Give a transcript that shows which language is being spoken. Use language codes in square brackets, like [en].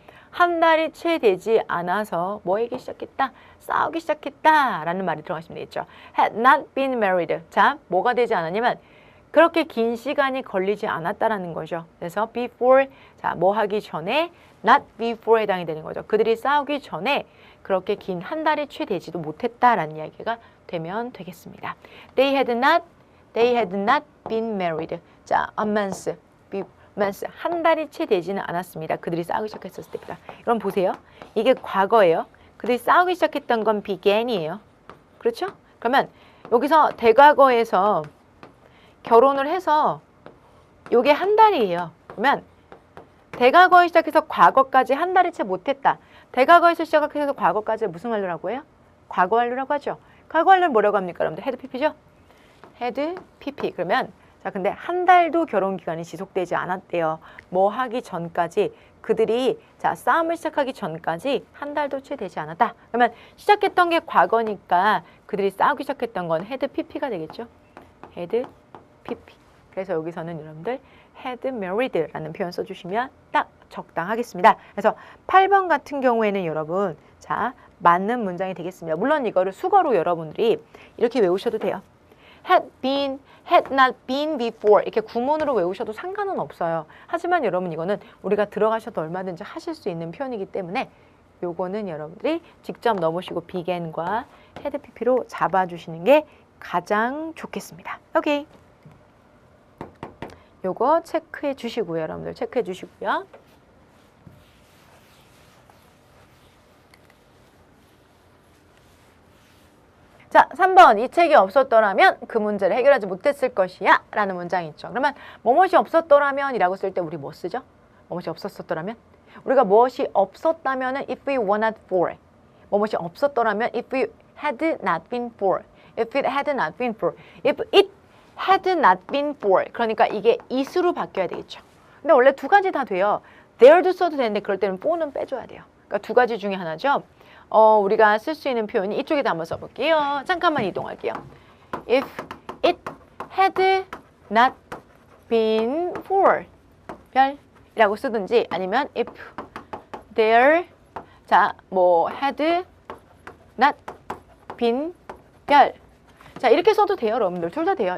[ko] 한 달이 채 되지 않아서 뭐 하기 시작했다? 싸우기 시작했다 라는 말이 들어가시면 되겠죠. [en] had not been married. [ko] 자, 뭐가 되지 않았냐면 그렇게 긴 시간이 걸리지 않았다라는 거죠. 그래서 before, 자, 뭐 하기 전에 [en] not before [ko] 에 해당이 되는 거죠. 그들이 싸우기 전에 그렇게 긴 한 달이 채 되지도 못했다라는 이야기가 되면 되겠습니다. [en] They had not been married. [ko] 자, a month, 한 달이 채 되지는 않았습니다. 그들이 싸우기 시작했었을 때입니다. 그럼 보세요. 이게 과거예요. 그들이 싸우기 시작했던 건 began이에요. 그렇죠? 그러면 여기서 대과거에서 결혼을 해서 요게 한 달이에요. 그러면 대과거에 시작해서 과거까지 한 달이 채 못했다. 대과거에서 시작해서 과거까지 무슨 완료라고 해요? 과거 완료라고 하죠. 과거 완료를 뭐라고 합니까? 여러분들 had pp죠? [en] had pp. [ko] 그러면 자, 근데 한 달도 결혼 기간이 지속되지 않았대요. 뭐 하기 전까지 그들이 자, 싸움을 시작하기 전까지 한 달도 채 되지 않았다. 그러면 시작했던 게 과거니까 그들이 싸우기 시작했던 건 had pp가 되겠죠. [en] had pp. [ko] 그래서 여기서는 여러분들 [en] had married [ko] 라는 표현 써주시면 딱 적당하겠습니다. 그래서 8번 같은 경우에는 여러분 자, 맞는 문장이 되겠습니다. 물론 이거를 수거로 여러분들이 이렇게 외우셔도 돼요. [en] had been, had not been before [ko] 이렇게 구문으로 외우셔도 상관은 없어요. 하지만 여러분 이거는 우리가 들어가셔도 얼마든지 하실 수 있는 표현이기 때문에 요거는 여러분들이 직접 넣어보시고 began과 had pp로 잡아주시는 게 가장 좋겠습니다. 오케이. 요거 체크해 주시고요. 여러분들 체크해 주시고요. 자, 3번. 이 책이 없었더라면 그 문제를 해결하지 못했을 것이야 라는 문장이 있죠. 그러면 뭐뭇이 없었더라면 이라고 쓸 때 우리 뭐 쓰죠? 뭐뭇이 없었더라면? 우리가 무엇이 없었다면 [en] if we were not for. [ko] 뭐뭇이 없었더라면 [en] if we had not been for. If it had not been for. If it had not been for. [ko] 그러니까 이게 it으로 바뀌어야 되겠죠. 근데 원래 두 가지 다 돼요. there도 써도 되는데 그럴 때는 for는 빼줘야 돼요. 그러니까 두 가지 중에 하나죠. 우리가 쓸 수 있는 표현이 이쪽에다 한번 써볼게요. 잠깐만 이동할게요. [en] If it had not been for [ko] 별이라고 쓰든지 아니면 [en] if there [ko] 자, 뭐 [en] had not been [ko] 별 자, 이렇게 써도 돼요, 여러분들. 둘 다 돼요.